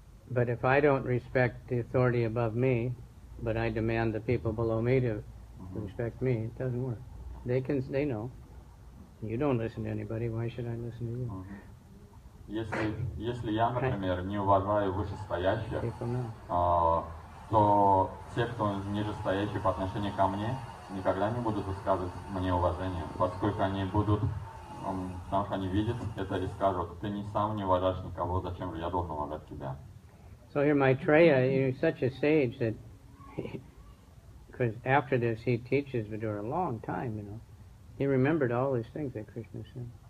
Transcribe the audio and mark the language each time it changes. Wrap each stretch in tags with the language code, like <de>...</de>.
<en>But if I don't respect the authority above me, but I demand the people below me to respect me, it doesn't work. They know. You don't listen to anybody, why should I listen to you?</en> <ru>Если я, например, не уважаю вышестоящих,</ru> <en>people know.</en> <ru>то те, кто нижестоящие по отношению ко мне, никогда не будут высказывать мне уважение, поскольку они будут, потому что они видят это и скажут, ты сам не уважаешь никого, зачем же я должен уважать тебя.</ru> <en>So here Maitreya, he's such a sage that, because after this he teaches Vidura a long time, you know. He remembered all these things that Krishna said.</en>